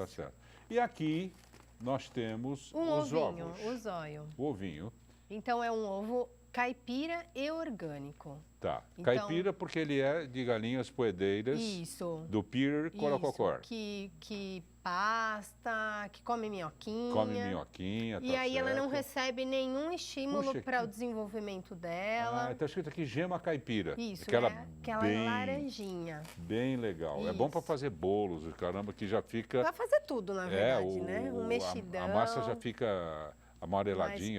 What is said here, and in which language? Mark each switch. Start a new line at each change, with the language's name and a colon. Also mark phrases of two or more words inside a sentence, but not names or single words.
Portuguese: tá certo. E aqui nós temos Um os ovinho, ovos. o zóio. O ovinho, Então, é um ovo caipira e orgânico. tá. Então- Caipira porque ele é de galinhas poedeiras Isso. do Pier Corococor. Que pasta, que come minhoquinha. Come minhoquinha, E tá aí ela não certo. recebe nenhum estímulo Puxa, para que- o desenvolvimento dela. Ah, tá escrito aqui gema caipira. Isso, aquela aquela bem, laranjinha. bem legal. É bom para Isso. fazer bolos, caramba, que já fica... Vai fazer tudo, na verdade, né? Um mexidão. A massa já fica amareladinha,